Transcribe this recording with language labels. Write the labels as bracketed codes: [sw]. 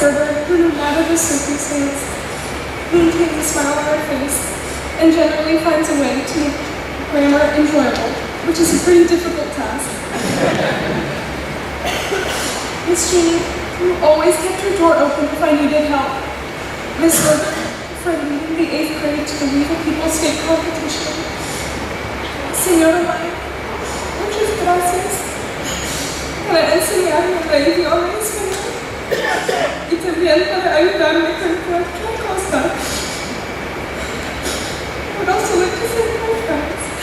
[en] Gerber, who no matter the circumstance, maintains a smile on her face and generally finds a way to make grammar enjoyable, which is a pretty difficult task. Miss Jeannie, who always kept her door open if I needed help. Miss Gerber, for leading the 8th grade to the Weevil People State Competition. [es] Señora Maya, muchas gracias para enseñarme la idioma español y también para ayudarme con cualquier cosa. [en] I would also like to thank my friends.